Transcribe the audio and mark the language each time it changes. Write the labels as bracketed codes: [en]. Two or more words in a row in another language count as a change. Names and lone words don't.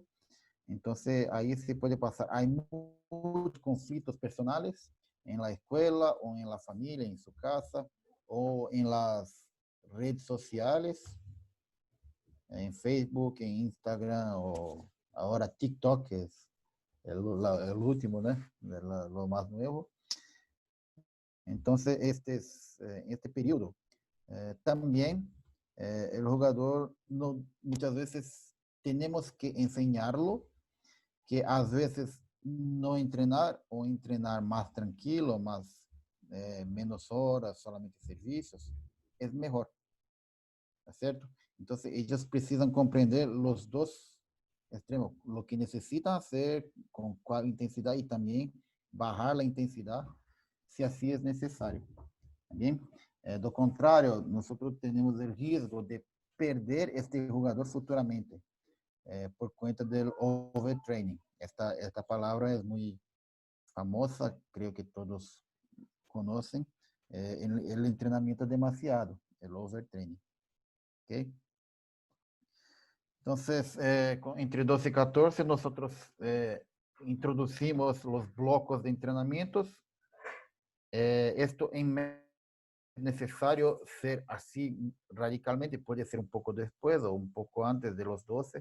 [es] Entonces, ahí se puede pasar. Hay muchos conflictos personales en la escuela o en la familia, en su casa o en las redes sociales, en Facebook, en Instagram o ahora TikTok, que es el último, ¿no? Lo más nuevo. Entonces, este periodo también el jugador no, muchas veces tenemos que enseñarlo que [pt] às vezes [es] no entrenar o entrenar más tranquilo, más menos horas, solamente servicios, es mejor, ¿está cierto? Entonces ellos precisan comprender los dos extremos, lo que necesitan hacer, con cuál intensidad y también bajar la intensidad si así es necesario. Bien, [pt] do contrário, nós temos o risco de perder este jogador futuramente por conta do overtraining. Esta palavra é muito famosa, creio que todos conhecem. [es] El treinamento demasiado, el overtraining. ¿Okay? Entonces, entre 12 y 14, nosotros introducimos los blocos de entrenamientos. Esto en necesario ser así radicalmente, puede ser un poco después o un poco antes de los 12.